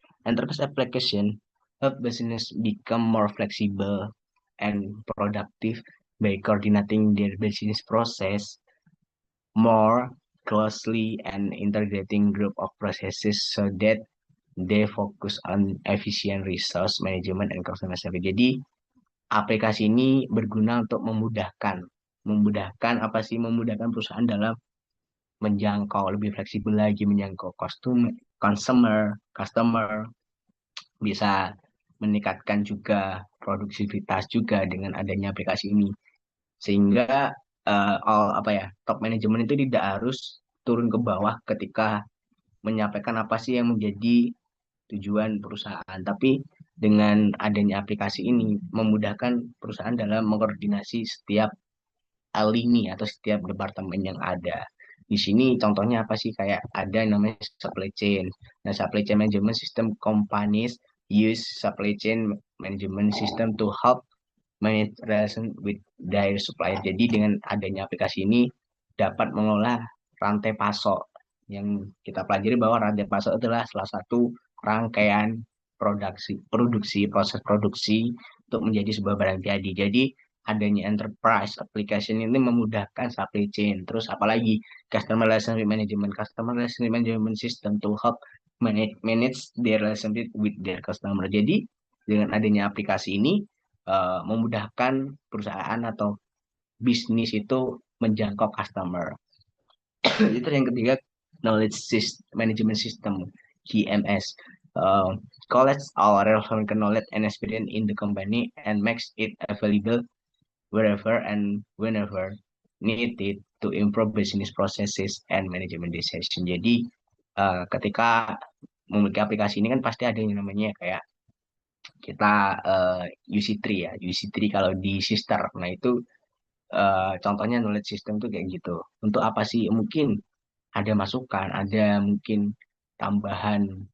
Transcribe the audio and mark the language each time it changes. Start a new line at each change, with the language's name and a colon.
English: Enterprise application help business become more flexible and productive by coordinating their business process more closely and integrating group of processes so that they focus on efficient resource management and customer service.
Indonesian: Jadi aplikasi ini berguna untuk memudahkan apa sih, memudahkan perusahaan dalam menjangkau lebih fleksibel lagi, menjangkau customer bisa meningkatkan juga produktivitas juga dengan adanya aplikasi ini, sehingga apa ya, top manajemen itu tidak harus turun ke bawah ketika menyampaikan apa sih yang menjadi tujuan perusahaan, tapi dengan adanya aplikasi ini memudahkan perusahaan dalam mengkoordinasi setiap lini atau setiap departemen yang ada. Di sini contohnya apa sih? Kayak ada yang namanya supply chain.
English: Nah, supply chain management system companies use supply chain management system to help manage relation with their supplier.
Indonesian: Jadi dengan adanya aplikasi ini dapat mengolah rantai pasok. Yang kita pelajari bahwa rantai pasok adalah salah satu rangkaian proses produksi untuk menjadi sebuah barang jadi. Jadi adanya enterprise application ini memudahkan supply chain. Terus apalagi
English: customer relationship management, customer relationship management system to help manage their relationship with their customer.
Indonesian: Jadi dengan adanya aplikasi ini memudahkan perusahaan atau bisnis itu menjangkau customer. Itu yang ketiga, management system GMS.
English: Collects all relevant knowledge and experience in the company and makes it available wherever and whenever needed to improve business processes and management decision.
Indonesian: Jadi ketika memiliki aplikasi ini kan pasti ada yang namanya kayak kita UC3 ya, UC3 kalau di sister. Nah itu contohnya knowledge system tuh kayak gitu. Untuk apa sih? Mungkin ada masukan, ada mungkin tambahan.